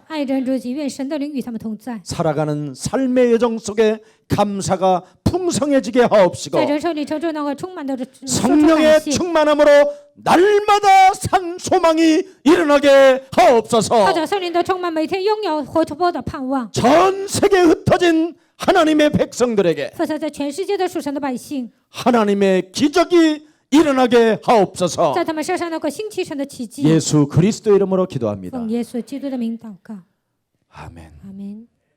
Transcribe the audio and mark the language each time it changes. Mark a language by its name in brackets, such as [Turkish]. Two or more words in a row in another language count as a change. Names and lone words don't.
[Chinese] 爱人如己，愿神的灵与他们同在， [Korean] 살아가는 삶의 여정 속에 감사가 풍성해지게 하옵시고 [Chinese] 在人生里程中能够充满的说出 [Korean] 성령의 [Chinese] 感谢， [Korean] 충만함으로 날마다 산 소망이 일어나게 [Chinese] 靠 [Korean] 하옵소서. [Chinese] 着圣灵的充满，每天拥有活泼的盼望， [Korean] 전 세계에 흩어진 하나님의 백성들에게 [Chinese] 分散在全世界的属神的百姓， [Korean] 하나님의 기적이 일어나게 하옵소서. [Chinese] 在他们身上能够兴起神的奇迹。 [Korean] 예수 그리스도 이름으로 기도합니다. [Chinese] 奉耶稣基督的名祷告， [Korean] 아멘. [Chinese] 阿门。